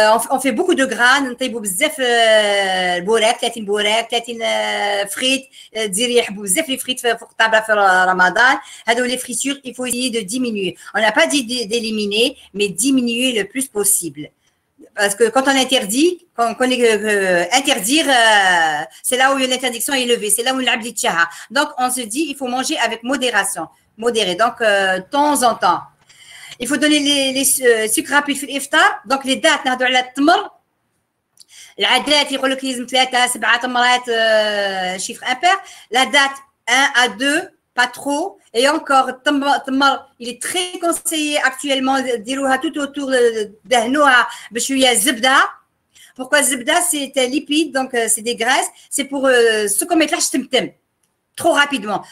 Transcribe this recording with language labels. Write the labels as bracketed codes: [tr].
[fr] On fait beaucoup de gras, [ar] نطيبوا بزاف البوراك 30 بوراك 30 فريت ديري يحبوا بزاف لي فريت فوق الطابله في رمضان هذو [fr] les fritures il faut essayer de diminuer. On n'a pas dit d'éliminer mais diminuer le plus possible. Parce que quand on interdit, quand on connaît interdire, c'est là où l'interdiction est élevée, c'est là où l'abli tchaha. Donc on se dit il faut manger avec modération, modéré. Donc de temps en temps. Il faut donner les sucres rapides في الافطار. Donc les dates [ar] نهضوا على التمر. العادات يقول لك لازم 3 7 تمرات chiffre impair. [fr] La date 1 à 2 pas trop. Et encore التمر il est très conseillé actuellement ديروها tout autour [ar] دهنوها بشويه زبده. [fr] Pourquoi الزبده c'est un lipide donc c'est des graisses, c'est pour السكر [ar] ما يطلعش [fr] تمتم trop rapidement.